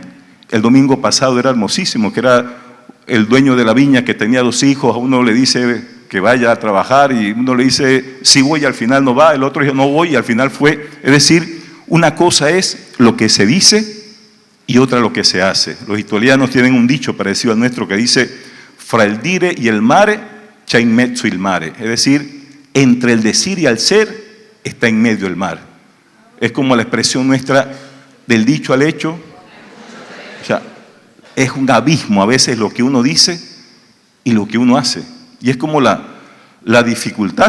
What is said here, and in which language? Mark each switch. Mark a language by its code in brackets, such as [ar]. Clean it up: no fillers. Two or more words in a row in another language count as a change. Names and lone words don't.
[es] El domingo pasado era hermosísimo, que era el dueño de la viña que tenía 2 hijos, a uno le dice que vaya a trabajar y uno le dice sí voy y al final no va, el otro dice no voy y al final fue. Es decir, una cosa es lo que se dice y otra lo que se hace. Los italianos tienen un dicho parecido al nuestro que dice [it] fra il dire [es] y el [it] mare c'è in mezzo il mare, [es] es decir, entre el decir y el ser está en medio el mar. Es como la expresión nuestra del dicho al hecho. O sea, es un abismo a veces lo que uno dice y lo que uno hace. Y es como la dificultad.